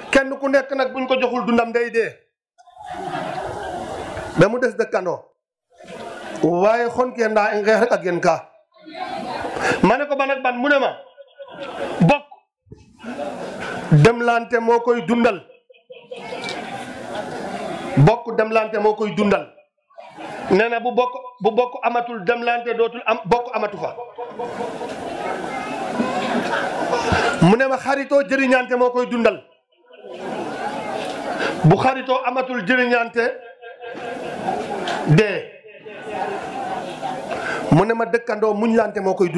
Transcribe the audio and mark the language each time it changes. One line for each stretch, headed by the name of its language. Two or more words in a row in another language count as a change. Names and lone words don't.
Wolof: kenn ku nekk nag buñ ko joxul dundam day dee ba mu des dëkkandoo waaye xon ke ndaa i ngeex rek a gen ka ma ne ko ban ak ban mu ne ma bokk demlante moo koy dundal bokk demlante moo koy dundal nee na bu bokk amatul demlante dootul am bokk amatu fa mu ne ma xaritoo jëriñante moo koy dundal bu xaritoo amatul jëriñante dee mu ne ma dëkkandoo muñlante moo koy